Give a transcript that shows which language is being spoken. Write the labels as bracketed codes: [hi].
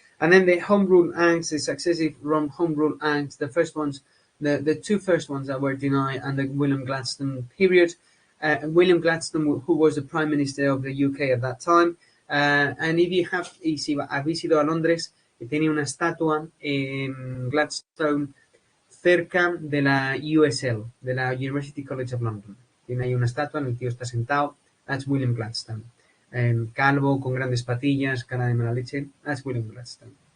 [en] And then the Home Rule Acts, the successive Home Rule Acts, the first ones, the two first ones that were denied, and the William Gladstone period. William Gladstone, who was the Prime Minister of the UK at that time. And if you have, [es] y si habéis ido a Londres, tiene una estatua Gladstone cerca de la USL, de la University College of London. Tiene ahí una estatua, el tío está sentado. [en] That's William Gladstone. [es] Calvo, con grandes patillas, cara de mala leche. That's William Gladstone.